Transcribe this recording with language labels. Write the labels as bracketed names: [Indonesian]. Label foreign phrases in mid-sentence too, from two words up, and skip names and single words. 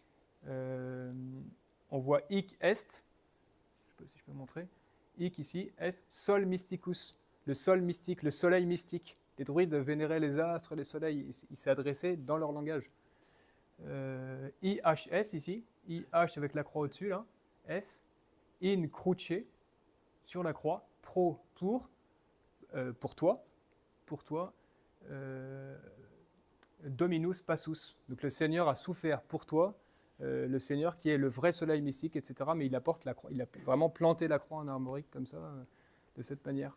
[French] On voit [Latin] hic est, [French] je ne sais pas si je peux montrer, hic ici, [Latin] est sol mysticus, [French] le sol mystique, le soleil mystique. Les druides vénéraient les astres, les soleils, ils s'adressaient dans leur langage. IHS ici, IH avec la croix au-dessus, là, S, [Latin] in cruce, [French] sur la croix, pro, pour toi, [Latin] Dominus passus, [French] donc le Seigneur a souffert pour toi, le Seigneur qui est le vrai soleil mystique, etc. Mais il apporte la croix, il a vraiment planté la croix en armorique comme ça, de cette manière.